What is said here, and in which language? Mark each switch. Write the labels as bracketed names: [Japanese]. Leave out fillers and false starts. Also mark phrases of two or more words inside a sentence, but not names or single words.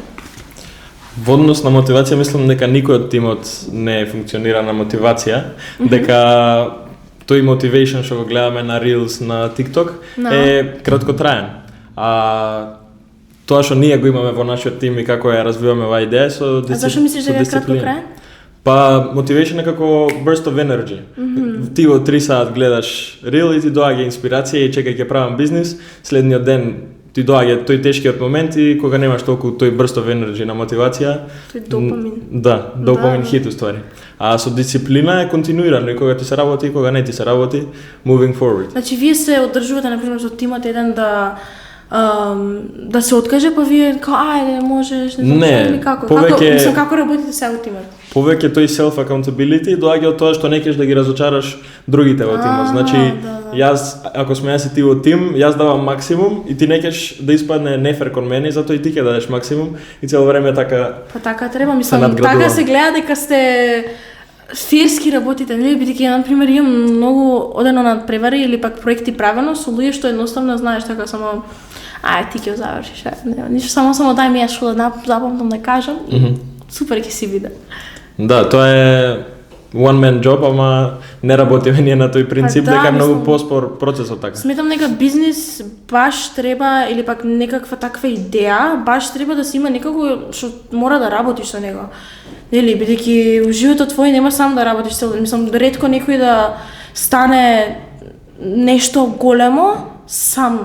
[Macedonian] Во однос на мотивација мислам дека никој од тимот не функционира на мотивација, дека тој motivation што го гледаме на Reels на TikTok е краткотраен. А тоа што ние го имаме во нашиот тим и како ја развиваме оваа идеја со дисциплина. А зашто мислиш дека е краткотраен? Па motivation е како [English] burst of energy. [Macedonian] Ти во 3 сат гледаш Reel и ти доаѓа инспирација и чекај ќе правам бизнис, следниот ден ти доаѓа тој тешкиот момент и кога немаш толку тој [English] burst of energy [Macedonian] на мотивација. Тој допамин. Да, допамин хит уствари. А со дисциплина е континуирано и кога ти се работи и кога не ти се работи, [English] moving forward. [Macedonian] Значи вие се одржувате например со тимот еден да се откаже, па вие као ајде можеш, не знам или како. Мислам како работите сега во тимот? Повеќе тој [English] self accountability [Macedonian] доаѓа од тоа што не кеш да ги разочараш другите во тимот. Значи јас ако сме јас и ти во тим, јас давам максимум и ти не кеш да испадне нефер кон мене, затоа и ти ќе дадеш максимум и цело време така. Па така треба, мислам, така се гледа дека сте ферски работите, нели, бидејќи ја например имам многу одено на превари или пак проекти правено со луѓе што едноставно знаеш така само ти ќе завршиш, ништо само дај ми ја што да запамтам да кажам и супер ќе си биде. Да, тоа е [English] one man job, [Macedonian] ама не работиме ние на тој принцип, дека многу поспор процесот така. Сметам дека бизнис баш треба или пак некаква таква идеја, баш треба да се има некако што мора да работиш со него. Нели, бидејќи во животот твој нема само да работиш цело, мислам ретко некој да стане нешто големо сам.